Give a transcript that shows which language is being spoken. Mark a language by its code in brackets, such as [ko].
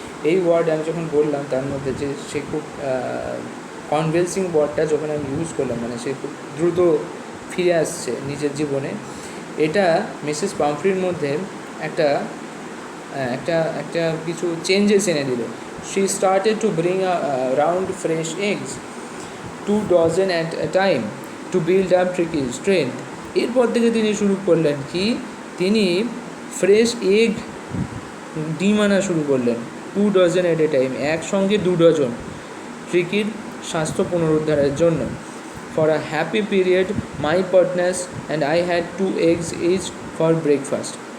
[bn] এই ওয়ার্ড আমি যখন বললাম তার মধ্যে যে সে খুব কনভিন্সিং ওয়ার্ডটা যখন আমি ইউজ করলাম, মানে সে খুব দ্রুত ফিরে আসছে নিজের জীবনে, এটা মিসেস পামফ্রির মধ্যে একটা একটা একটা কিছু চেঞ্জেস এনে দিল। [en] She started to bring round fresh eggs 2 dozen at a time to build up Tricky's strength. [bn] এরপর থেকে তিনি শুরু করলেন কি, তিনি ফ্রেশ এগ ডিম আনা শুরু করলেন [en] 2 dozen at a time, [bn] একসঙ্গে 2 ডজন, ট্রিকির স্বাস্থ্য পুনরুদ্ধারের জন্য। [en] For a happy period my partners and I had 2 eggs each for breakfast.